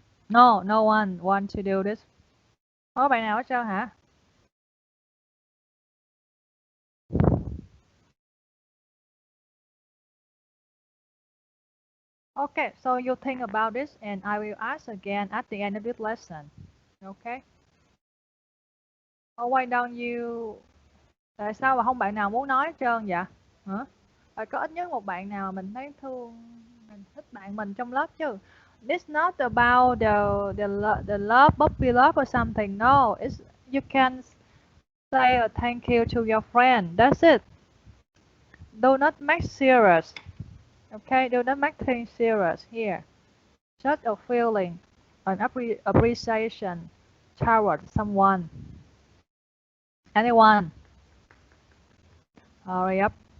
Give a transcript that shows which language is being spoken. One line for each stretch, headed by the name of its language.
English: No, no one want to do this.
Vietnamese: Có bạn nào hết trơn hả?
English: Okay, so you think about this and I will ask again at the end of this lesson. Okay? Oh, why don't you...
Vietnamese: Tại sao mà không bạn nào muốn nói hết trơn vậy? Hả? Phải có ít nhất một bạn nào mình thấy thương, mình thích bạn mình trong lớp chứ.
English: It's not about the love, puppy love or something. No, it's you can say a thank you to your friend. That's it. Do not make serious. Okay, do not make things serious here. Just a feeling, an appreciation toward someone. Anyone? Hurry up.